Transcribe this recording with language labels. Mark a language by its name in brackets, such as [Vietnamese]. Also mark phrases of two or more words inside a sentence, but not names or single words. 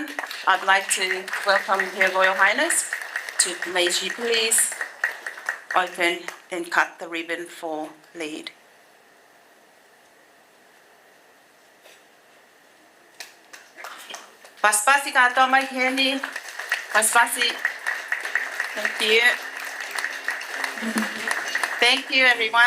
[English] I'd like to welcome Her Royal Highness to, may she please open and cut the ribbon for LEAD. Paspasi katoa mai heni. Paspasi. Thank you. Thank you, everyone.